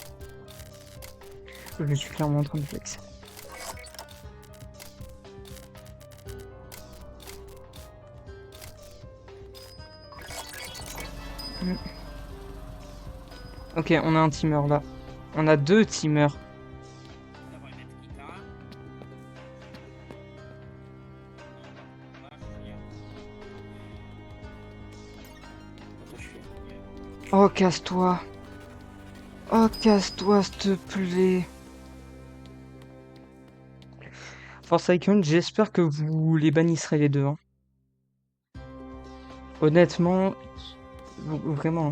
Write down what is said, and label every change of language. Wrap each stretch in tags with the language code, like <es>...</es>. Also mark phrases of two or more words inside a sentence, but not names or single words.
<fr>Je suis clairement en train de flexer. Mm. Ok, on a un teamer là. On a deux teamers.</fr> <pl>Dawaj, Netkita. No, masz, nie. No to świetnie.</pl> <fr>Oh, casse-toi. Oh, casse-toi, s'il te plaît. Forsaken, j'espère que vous les bannisserez les deux. Hein. Honnêtement, vraiment.</fr>